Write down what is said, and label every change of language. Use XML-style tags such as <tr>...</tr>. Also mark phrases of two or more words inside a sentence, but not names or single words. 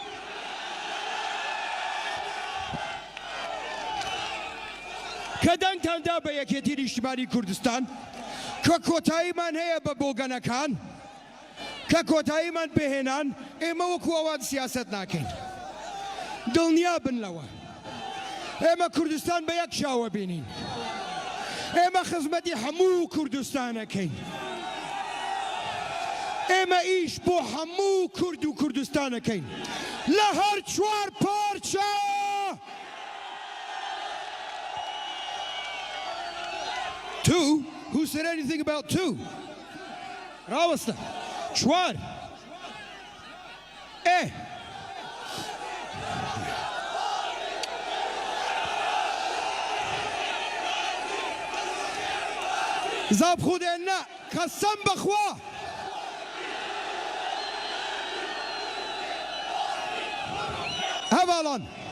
<ckb>کە دەنگتاندا بە یەکێتی نیشتیمانی کوردستان کە کۆتاییمان هەیە بە بۆگەنەکان کە کۆتاییمان پێهێنان ئێمە وەکو ئەوان سیاسەت ناکەین دڵنیا بن لەوە ئێمە کوردستان بە یەک شاوە بینین ئێمە خزمەتی هەموو کوردستانەکەین ئێمە ئیش بۆ هەموو کورد و کوردستانەکەین لە هەر چوار پارچە Two?</ckb> <en>Who said anything about two?</en> <ckb>ڕاوەستە چوار زاب خودێنە قەسەم بەخوا هەڤاڵان</ckb>